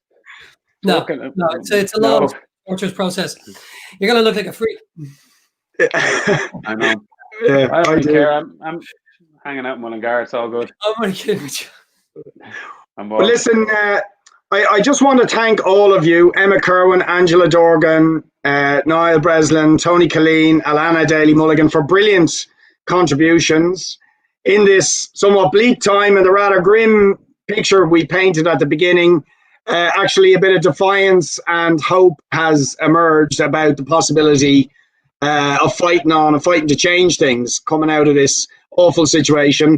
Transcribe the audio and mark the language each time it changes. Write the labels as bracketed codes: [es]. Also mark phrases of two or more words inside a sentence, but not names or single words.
[en] No, it's a long torturous process. You're gonna look like a freak. I know. Yeah, I don't do. care. I'm hanging out in Mulligan. It's all good. I'm only kidding with you. I'm But listen, I just want to thank all of you, Emmet Kirwan, Angela Dorgan, Niall, Breslin, Tony Colleen, Alana, Daly, Mulligan, for brilliant contributions in this somewhat bleak time and the rather grim picture we painted at the beginning. Actually, a bit of defiance and hope has emerged about the possibility of fighting on and fighting to change things coming out of this awful situation.